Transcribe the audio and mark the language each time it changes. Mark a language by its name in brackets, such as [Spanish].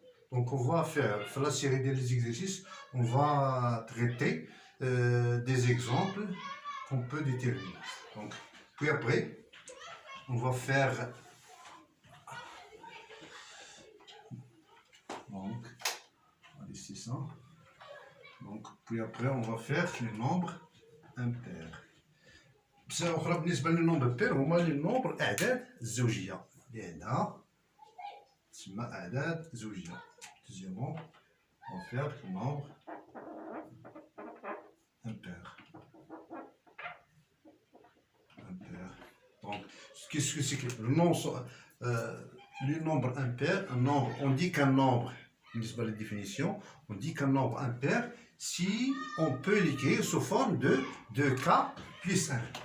[French] Donc on va faire la série des exercices, on va traiter des exemples qu'on peut déterminer. Donc puis après on va faire donc ici ça. Donc puis après on va faire les nombres impairs. [Arabic] بصفة أخرى بالنسبة للنومبر بير هما لي نومبر أعداد الزوجية اللي عندها تسمى أعداد زوجية. [French] Deuxièmement, on va faire le nombre impair. Donc qu'est-ce que c'est que le nombre impair? Un nombre, on dit qu'un nombre, [Arabic] بالنسبة للديفينيسيون, [French] on dit qu'un nombre impair si on peut l'écrire sous forme de 2k plus 1.